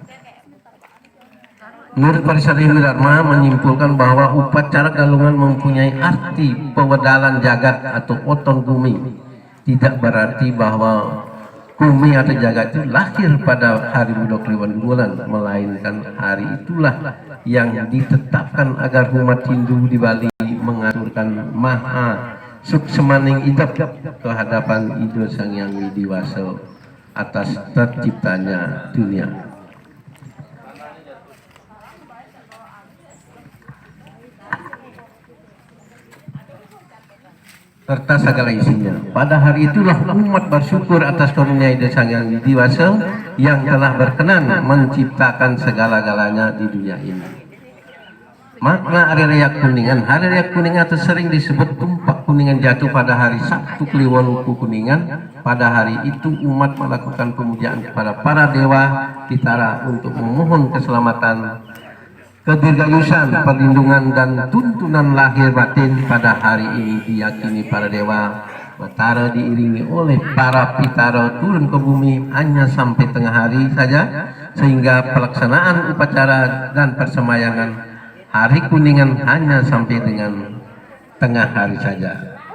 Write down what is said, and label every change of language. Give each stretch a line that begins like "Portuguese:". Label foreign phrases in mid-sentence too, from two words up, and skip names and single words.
Indonesian: Menurut Parisar Hindu Dharma menyimpulkan bahwa upacara Galungan mempunyai arti pewedalan jagat atau oton bumi. Tidak berarti bahwa bumi atau jagat itu lahir pada hari Budok Kliwon Dungulan, melainkan hari itulah yang ditetapkan agar umat Hindu di Bali mengaturkan maha suksemaning idap kehadapan Ido Sang Yang Widiwasa atas terciptanya dunia. Serta segala isinya. Pada hari itulah umat bersyukur atas karunia Ido Sang Yang Widiwasa yang telah berkenan menciptakan segala-galanya di dunia ini. Makna Hari Raya Kuningan. Hari Raya Kuningan atau sering disebut tumpak Kuningan jatuh pada hari Sabtu Kliwon wuku Kuningan. Pada hari itu umat melakukan pemujaan kepada para dewa Pitara untuk memohon keselamatan, kedirgayusan, perlindungan dan tuntunan lahir batin. Pada hari ini diyakini para dewa Batara diiringi oleh para Pitara turun ke bumi hanya sampai tengah hari saja, sehingga pelaksanaan upacara dan persemayangan hari Kuningan hanya sampai dengan tengah hari saja.